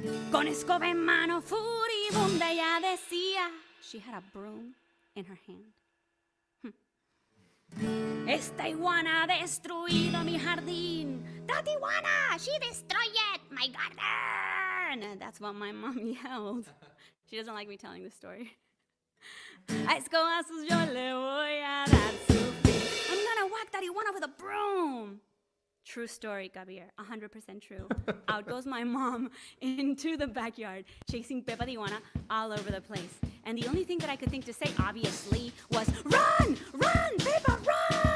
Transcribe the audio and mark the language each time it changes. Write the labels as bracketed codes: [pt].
[es] Con escoba en mano, furibunda, ella decía. [en] She had a broom in her hand. [es] Esta iguana ha destruido mi jardín. [en] That iguana, she destroyed my garden. That's what my mom yelled. She doesn't like me telling this story. [es] A escobazos yo le voy a dar su fin. [en] I'm gonna whack that iguana with a broom. True story, Kabir. 100% true. Out goes my mom into the backyard, chasing Pepa the iguana all over the place. And the only thing that I could think to say, obviously, was, run! Run, Pepa, run!